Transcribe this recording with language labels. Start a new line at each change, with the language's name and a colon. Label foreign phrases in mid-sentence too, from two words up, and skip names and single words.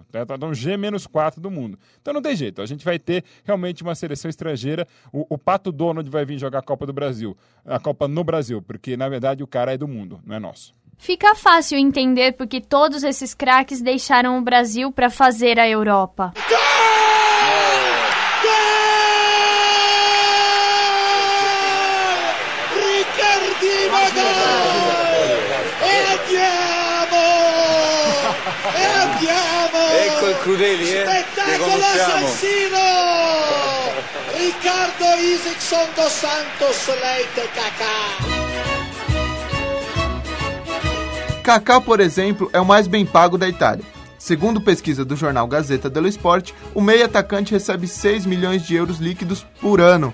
Portuguese: Tá? Então G-4 do mundo. Então não tem jeito. A gente vai ter realmente uma seleção estrangeira. O Pato Donald vai vir jogar a Copa do Brasil. A Copa no Brasil, porque na verdade o cara é do mundo, não é nosso. Fica fácil entender porque todos esses craques deixaram o Brasil para fazer a Europa. Gol! Ricardino gol!
Italian: E andiamo! Ecco il Crudeli, Spettacolo assassino!
Portuguese: Ricardo Isaacson dos Santos Leite Kaká. Kaká, por exemplo, é o mais bem pago da Itália. Segundo pesquisa do jornal Gazzetta dello Sport, o meio-atacante recebe 6 milhões de euros líquidos por ano.